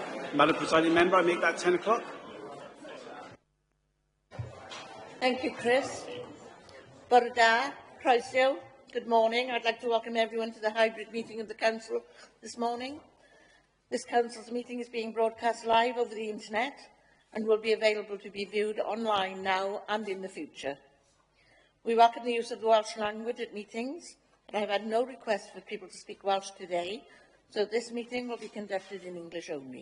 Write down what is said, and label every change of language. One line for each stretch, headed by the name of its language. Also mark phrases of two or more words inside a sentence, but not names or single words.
English: Madam Presiding Member, I make that 10 o'clock. Thank you, Chris.
Welsh: Bore da, croeso.
English: Good morning. I'd like to welcome everyone to the hybrid meeting of the Council this morning. This Council's meeting is being broadcast live over the internet and will be available to be viewed online now and in the future. We welcome the use of the Welsh language at meetings, and I have had no request for people to speak Welsh today, so this meeting will be conducted in English only.